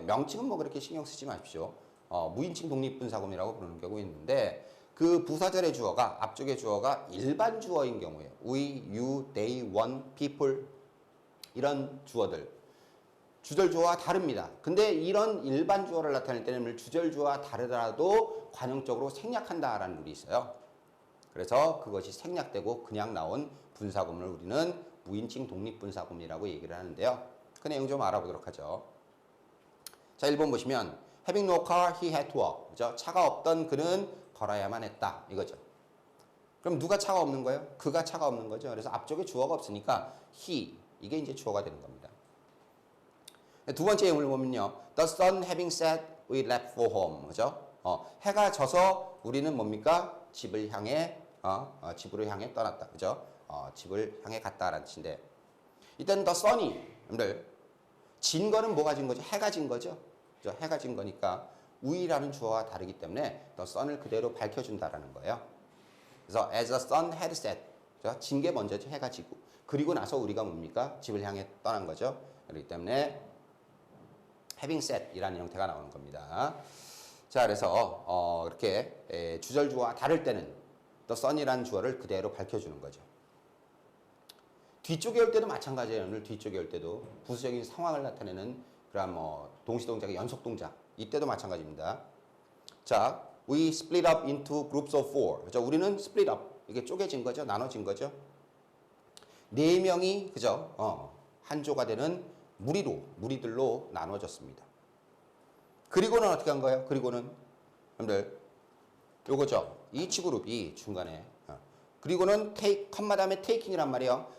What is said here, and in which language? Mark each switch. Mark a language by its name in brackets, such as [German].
[Korean] 명칭은 뭐 그렇게 신경 쓰지 마십시오. 무인칭 독립분사구문이라고 부르는 경우 있는데 그 부사절의 주어가 앞쪽의 주어가 일반 주어인 경우에 we, you, they, one, people 이런 주어들 주절 주어와 다릅니다. 근데 이런 일반 주어를 나타낼 때는 주절 주어와 다르더라도 관용적으로 생략한다라는 룰이 있어요. 그래서 그것이 생략되고 그냥 나온 분사구문을 우리는 무인칭 독립분사구문이라고 얘기를 하는데요. 그 내용 좀 알아보도록 하죠. 자, 1번 보시면 [English] having no car, he had to walk. [Korean] 그죠? 차가 없던 그는 걸어야만 했다. 이거죠. 그럼 누가 차가 없는 거예요? 그가 차가 없는 거죠. 그래서 앞쪽에 주어가 없으니까 he, 이게 이제 주어가 되는 겁니다. 두 번째 예문을 보면요. [English] The sun having set, we left for home. [Korean] 그죠? 해가 져서 우리는 뭡니까? 집을 향해, 집으로 향해 떠났다. 그죠? 집을 향해 갔다라는 뜻인데, 일단 the sun이, 여러분들, 진 거는 뭐가 진 거죠? 해가 진 거죠? 그죠? 해가 진 거니까 we라는 주어와 다르기 때문에 the sun을 그대로 밝혀준다라는 거예요. 그래서 [English] as the sun had set, [Korean] 진 게 먼저죠. 해가 지고. 그리고 나서 우리가 뭡니까? 집을 향해 떠난 거죠. 그렇기 때문에 having set 이라는 형태가 나오는 겁니다. 자, 그래서 이렇게 주절주어와 다를 때는 the sun이라는 주어를 그대로 밝혀주는 거죠. 뒤쪽에 올 때도 마찬가지예요. 오늘 뒤쪽에 올 때도 부수적인 상황을 나타내는 그런 뭐 동시동작의 연속동작 이때도 마찬가지입니다. 자, [English] we split up into groups of four. [Korean] 그죠? 우리는 split up 이게 쪼개진 거죠. 나눠진 거죠. 네 명이 그죠? 한 조가 되는 무리들로 나눠졌습니다. 그리고는 어떻게 한 거예요? 그리고는 여러분들 요거죠. each 그룹이 중간에 그리고는 take 컴마 다음에 taking이란 말이에요.